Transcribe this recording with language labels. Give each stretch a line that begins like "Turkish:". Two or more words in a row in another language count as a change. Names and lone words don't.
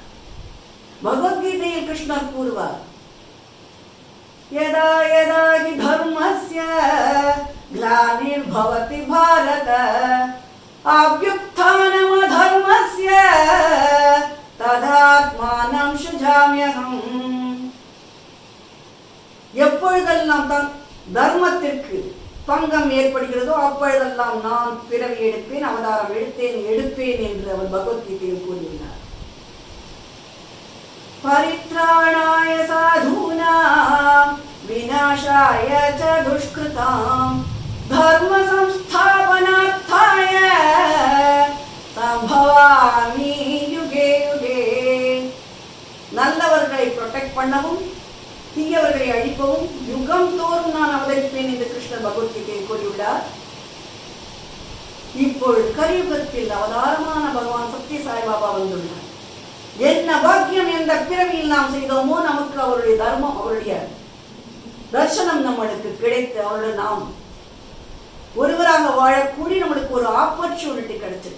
Tamil: பகவத்கீதையில் கிருஷ்ணர் கூறுவார்,
Sanskrit: यदा यदा हि धर्मस्य ग्लानिर्भवति भारत अभ्युत्थानम् अधर्मस्य तदात्मानं सुजाम्यहम्.
Tamil: எப்பொழுதெல்லாம் தான் தர்மத்திற்கு பங்கம் ஏற்படுகிறதோ அப்பொழுதெல்லாம் நான் பிறவி எடுப்பேன், அவதாரம் எடுப்பேன் என்று அவர் பகவத்கீதையில் கூறியுள்ளார்.
Sanskrit: परित्राणाय साधूनां विनाशाय च दुष्कृतां धर्म संस्थापनार्थाय सम्भवामि युगे युगे.
Tamil: நல்லவர்களை ப்ரொடெக்ட் பண்ணவும் தீயவர்களை அழிப்பவும் யுகம் தோறும் நான் அவதரிப்பேன் என்று கிருஷ்ணர் பகவத்கீதையில் கூறியுள்ளார். இப்பொழுது கலியுகத்தில் அவதாரமான பகவான் சத்ய சாய்பாபா வந்துள்ளார். என்ன பாக்கியம் எந்த பிறவியில் நாம் செய்தோமோ நமக்கு அவருடைய தர்மம், அவருடைய தர்சனம் நம்மளுக்கு கிடைத்து அவருடைய நாம் ஒருவராக வாழக்கூடிய நம்மளுக்கு ஒரு ஆப்பர்ச்சுனிட்டி கிடைச்சிருக்கு.